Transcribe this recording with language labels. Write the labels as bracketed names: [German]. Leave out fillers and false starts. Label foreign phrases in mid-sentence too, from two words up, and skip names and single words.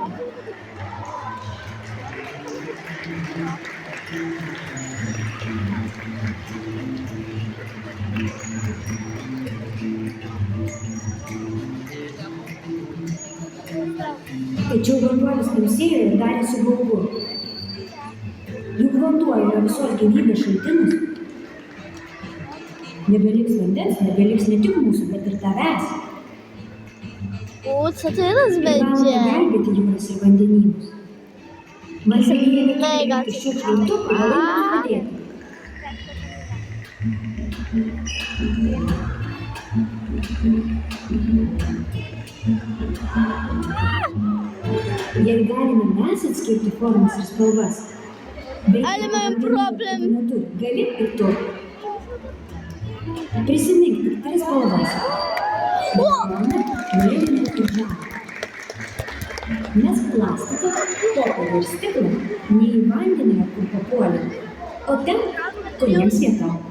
[Lithuanian] Tačiau vanduo vis tamsėjo ir darėsi baugu. Juk vanduo yra visos gyvybės šaltinis. Nebeliks vandens, nebeliks ne tik mūsų, bet ir tavęs. [Polish] O, co teraz [Lithuanian] Privalome [Polish] będzie? [Lithuanian] gelbėti jūras ir vandenynus. Marselėje neturi [Polish] Mega [Lithuanian] įrengti šiukšlių indų, privalai mums padėti. Jei galime mes atskirti formas ir spalvas, bet [Polish] Ale mam problem. [Lithuanian] neturi, gali ir tu. Prisimink tik 3 spalvas. Geltoną, mėlyną ir žalią. Mes plastiką, popierių ir stiklą ne į vandenį, kur papuolė, o ten, kur jiems vieta.